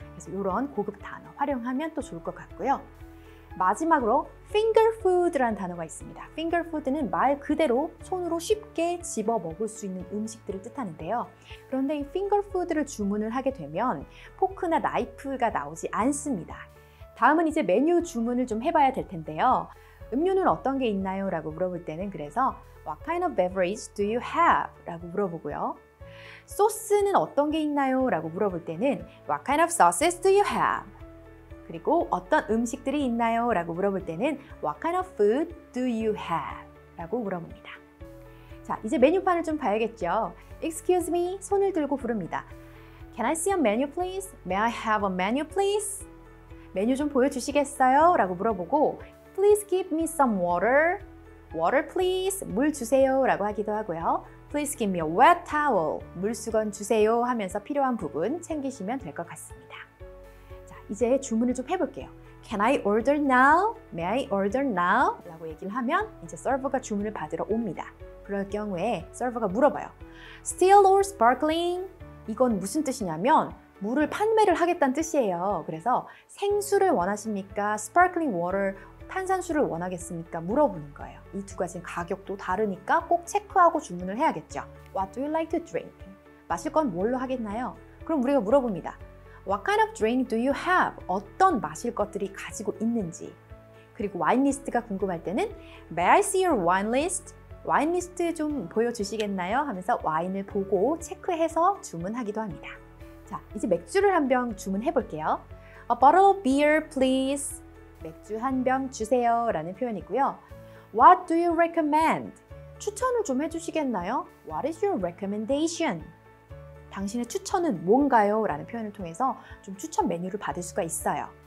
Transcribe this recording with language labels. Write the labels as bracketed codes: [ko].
[ko] 그래서 이런 고급 단어 활용하면 또 좋을 것 같고요. 마지막으로 finger food라는 단어가 있습니다. finger food는 말 그대로 손으로 쉽게 집어 먹을 수 있는 음식들을 뜻하는데요. 그런데 이 finger food를 주문을 하게 되면 포크나 나이프가 나오지 않습니다. 다음은 이제 메뉴 주문을 좀 해봐야 될 텐데요. 음료는 어떤 게 있나요? 라고 물어볼 때는 그래서 [en] What kind of beverage do you have? [ko] 라고 물어보고요. 소스는 어떤 게 있나요? 라고 물어볼 때는 [en] What kind of sauces do you have? [ko] 그리고 어떤 음식들이 있나요? 라고 물어볼 때는 [en] What kind of food do you have? [ko] 라고 물어봅니다. 자, 이제 메뉴판을 좀 봐야겠죠. [en] Excuse me, [ko] 손을 들고 부릅니다. [en] Can I see a menu please? May I have a menu please? [ko] 메뉴 좀 보여주시겠어요? 라고 물어보고 [en] Please give me some water. Water please. [ko] 물 주세요. 라고 하기도 하고요. [en] Please give me a wet towel. [ko] 물수건 주세요 하면서 필요한 부분 챙기시면 될 것 같습니다. 자, 이제 주문을 좀 해볼게요. [en] Can I order now? May I order now? [ko] 라고 얘기를 하면 이제 서버가 주문을 받으러 옵니다. 그럴 경우에 서버가 물어봐요. [en] Still or sparkling? [ko] 이건 무슨 뜻이냐면 물을 판매를 하겠다는 뜻이에요. 그래서 생수를 원하십니까? Sparkling water, 탄산수를 원하겠습니까? 물어보는 거예요. 이 두 가지는 가격도 다르니까 꼭 체크하고 주문을 해야겠죠. [en] What do you like to drink? [ko] 마실 건 뭘로 하겠나요? 그럼 우리가 물어봅니다. [en] What kind of drink do you have? [ko] 어떤 마실 것들이 가지고 있는지. 그리고 와인 리스트가 궁금할 때는 [en] May I see your wine list? [ko] 와인 리스트 좀 보여주시겠나요? 하면서 와인을 보고 체크해서 주문하기도 합니다. 자, 이제 맥주를 한 병 주문해 볼게요. [en] A bottle of beer, please. [ko] 맥주 한 병 주세요 라는 표현이고요. [en] What do you recommend? [ko] 추천을 좀 해주시겠나요? [en] What is your recommendation? [ko] 당신의 추천은 뭔가요? 라는 표현을 통해서 좀 추천 메뉴를 받을 수가 있어요.